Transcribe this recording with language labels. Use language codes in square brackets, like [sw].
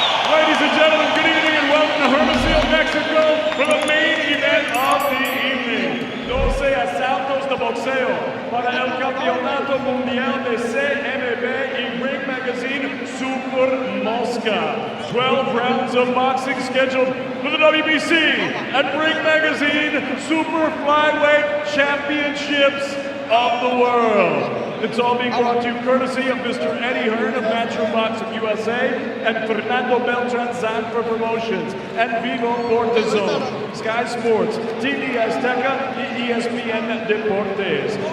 [en] Ladies and gentlemen, good evening and welcome to Hermosillo, Mexico, for the main event of the evening. [es] 12 asaltos de boxeo para el campeonato mundial de CMB y Ring Magazine Super Mosca. [en] 12 rounds of boxing scheduled for the WBC and Ring Magazine Super Flyweight Championships of the world. It's all being brought to you courtesy of Mr. Eddie Hearn of Natural Boxing USA and Fernando Beltran Zanfer Promotions and Vivo Cortizone, Sky Sports, TV Azteca y ESPN Deportes.